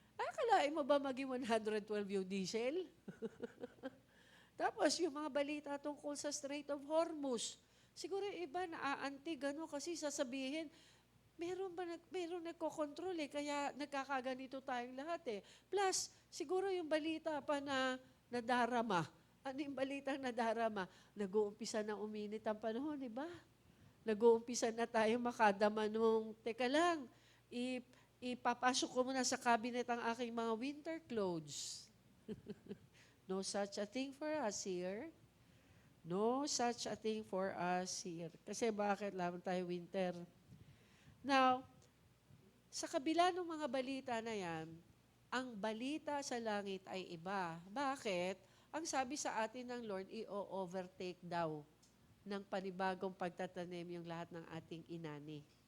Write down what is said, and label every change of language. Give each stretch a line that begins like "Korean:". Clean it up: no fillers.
Filipino: Akalain mo ba maging 112 yung diesel? Tapos yung mga balita tungkol sa Strait of Hormuz, siguro yung iba naaanti gano'n kasi sasabihin, meron nagkokontrol kaya nagkakaganito tayong lahat Plus, siguro yung balita pa na nadarama. Ano yung balitang nadarama? Nag-uumpisa na uminit ang panahon, di ba? Nag-uumpisa na tayo makadama nung, teka lang, ipapasok ko muna sa cabinet ang aking mga winter clothes.
English: No such a thing for us here. No such a thing for us here.
Filipino: Kasi bakit lamang tayo winter? Now, sa kabila ng mga balita na yan, ang balita sa langit ay iba. Bakit? Ang sabi sa atin ng Lord, i-overtake daw ng panibagong pagtatanim yung lahat ng ating inani.